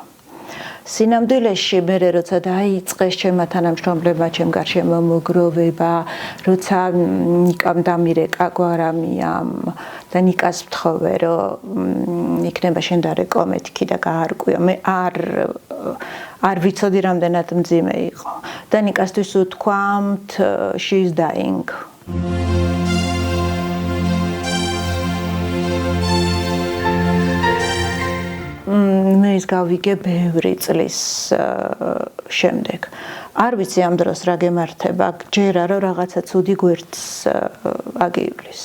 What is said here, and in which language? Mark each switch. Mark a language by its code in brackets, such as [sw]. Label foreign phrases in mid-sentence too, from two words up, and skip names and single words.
[ka] სინამდვილეში მე როცა დაიწყეს ჩემმა თანამშრომლებმა ჩემ გარშემო მოგროვება, როცა ნიკამ დამირეკა გვარამიამ და ნიკას ვთხოვე რომ იქნება შენ დარეკო მეთქი და გაარკვიო. მე არ ვიცოდი რამდენად მძიმე იყო და ნიკასთვის უთქვამთ [en] she is dying. [ka] მე ის გავიგე ბევრი წლის შემდეგ. არ ვიცი ამ დროს რა გემართება, ჯერა რომ რაღაცა ცუდი გვერდს აგივლის.